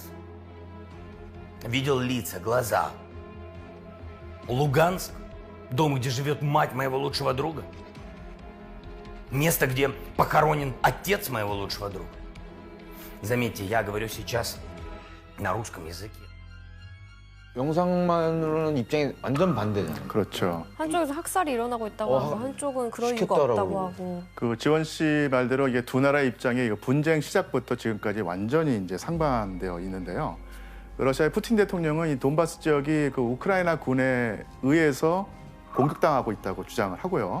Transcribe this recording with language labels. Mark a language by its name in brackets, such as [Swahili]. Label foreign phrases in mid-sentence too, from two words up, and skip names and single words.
[Russian] Видел лица, глаза. Луганск, дом, где живет мать моего лучшего друга. Место, где похоронен отец моего лучшего друга. Заметьте, я говорю сейчас на русском языке. [Korean] 영상만으로는 입장이 완전 반대잖아요. 그렇죠. 한쪽에서 학살이 일어나고 있다고 하고 한쪽은 그럴 이유가 시켰다라고 없다고 하고. 그 지원 씨 말대로 이게 두 나라의 입장이 분쟁 시작부터 지금까지 완전히 이제 상반되어 있는데요. 러시아의 푸틴 대통령은 이 돈바스 지역이 그 우크라이나 군에 의해서 공격당하고 있다고 주장을 하고요.